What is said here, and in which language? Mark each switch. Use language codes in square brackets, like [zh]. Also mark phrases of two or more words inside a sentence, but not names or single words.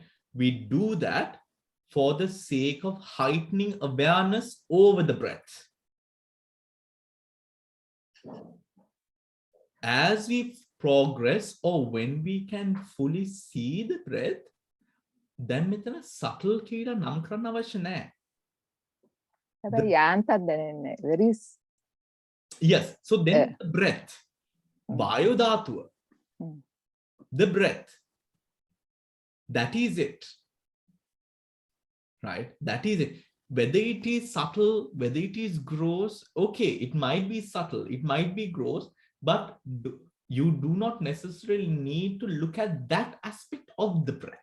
[en] We do that for the sake of heightening awareness over the breath. As we progress, or when we can fully see the breath, then [si] මෙතන subtle කියලා නම් කරන්න අවශ්‍ය නැහැ. [en] Very. Yes, so then the breath, [si] වායු ධාතුව, [en] the breath, that is it, right? That is it. Whether it is subtle, whether it is gross, okay, it might be subtle, it might be gross, but you do not necessarily need to look at that aspect of the breath.